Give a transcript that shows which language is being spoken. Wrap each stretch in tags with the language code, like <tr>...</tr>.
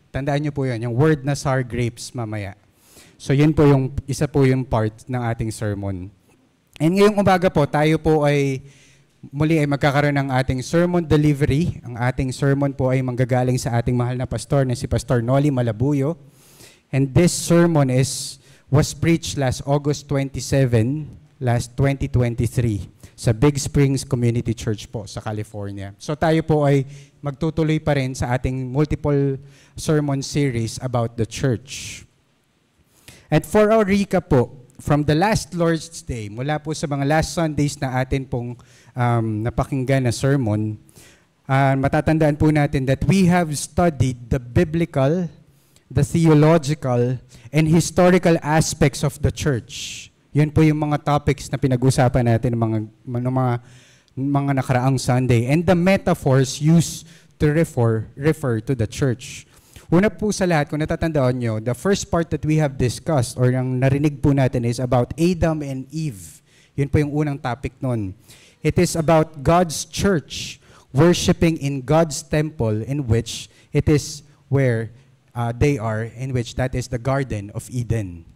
<tl>Tandaan niyo po yun, yung word na sour grapes mamaya. So yun po yung, isa po yung part ng ating sermon. And ngayong umaga po, tayo po ay muli ay magkakaroon ng ating sermon delivery. Ang ating sermon po ay manggagaling sa ating mahal na pastor na si Pastor Noli Malabuyo.</tl> <en>And this sermon was preached last August 27, last 2023 sa Big Springs Community Church po sa California.</en> <tl>So tayo po ay magtutuloy pa rin sa ating</tl> <en>multiple sermon series about the church. And for our recap po, from the last Lord's Day,</en> <tl>mula po sa mga last Sundays na atin pong napakinggan</tl> <en>na sermon,</en> <tl>matatandaan po natin</tl> <en>that we have studied the biblical, the theological, and historical aspects of the church.</en> <tl>Yun po yung mga topics na pinag-usapan natin ng mga nakaraang Sunday.</tl> <en>And the metaphors used to refer to the church.</en> <tl>Una po sa lahat, kung natatandaan nyo,</tl> <en>the first part that we have discussed or</en> <tl>yung narinig po natin</tl> <en>is about Adam and Eve.</en> <tl>Yun po yung unang topic nun.</tl> <en>It is about God's church worshiping in God's temple in which it is where they are, in which that is the Garden of Eden.</en>